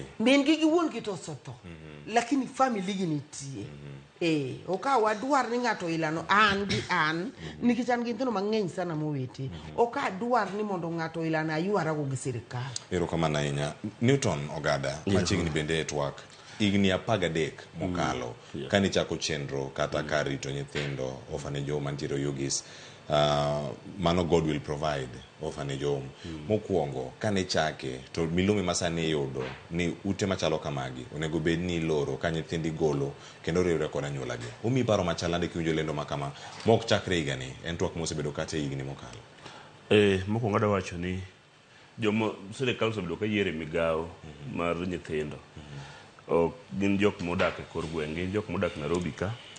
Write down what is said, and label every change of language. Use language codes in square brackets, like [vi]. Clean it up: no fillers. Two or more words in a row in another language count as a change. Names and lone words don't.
[luo] min gi wuon gi to sotho lakini family gi nitie okawa wadwar ni ng'ato ilano an gi an nikech an gi nyithindo mang'eny sana mowete okadwar ni mondo ng'ato ilano aywara go gi sirkal erokamano ahinya Newton Ogada machiegni bende e TWAK igni 13 mokalo kani chako chenro kata kar rito nyithindo orphanage home mantiere Ugis mano [en] God will provide orphanage home [luo] mokwongo kane chake to milome masane yudo ni ute machalo kamagi onego bed ni loro ka nyithindi golo kendo riwre kod anyuolagi umi paro machalande kiwinjo lendo makama mok chakre higani en twak mosebedo kata higni mokalo mokwongo ada wacho ni jomo sirkal osebedo ka yiere migawo mar nyithindo ok gin jok modak e kor gweng' gin jok modak Nairobi ka